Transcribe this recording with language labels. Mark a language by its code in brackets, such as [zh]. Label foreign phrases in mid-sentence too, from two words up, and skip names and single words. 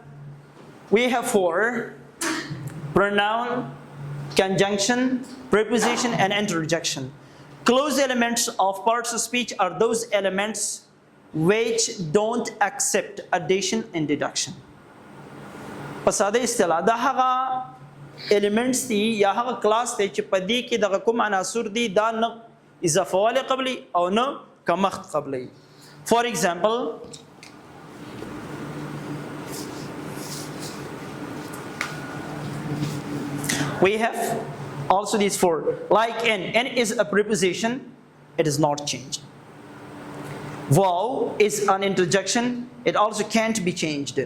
[en] We have 4: pronoun, conjunction, preposition, and interjection. Close elements of parts of speech are those elements which don't accept addition and deduction. [ps] په ساده اصطلاح دا هغه elements دي یا هغه class دي چې په دې کې دغه کوم عناصر دي دا نه اضافه والی قبلي او نه کمښت قبلي. [en] For example, we have also these 4. Like n is a preposition, it is not changed. Wow is an interjection, it also can't be changed.